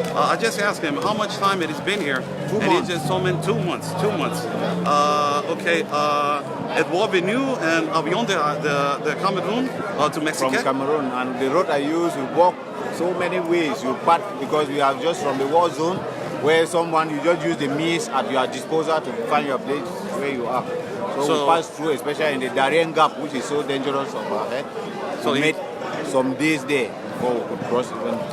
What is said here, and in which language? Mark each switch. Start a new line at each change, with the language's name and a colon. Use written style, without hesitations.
English: I just asked him how much time it has been here, 2 and months. he just told me 2 months. 2 months. Okay.
French: Êtes-vous venu en avion de Cameroun
English: to Mexico? From Cameroon, and the road I use, you walk so many ways. You part because we are just from the war zone, where you just use the means at your disposal to find your place where you are. So we pass through, especially in the Darien Gap, which is so dangerous over there. So we he- made some days there before we could cross even.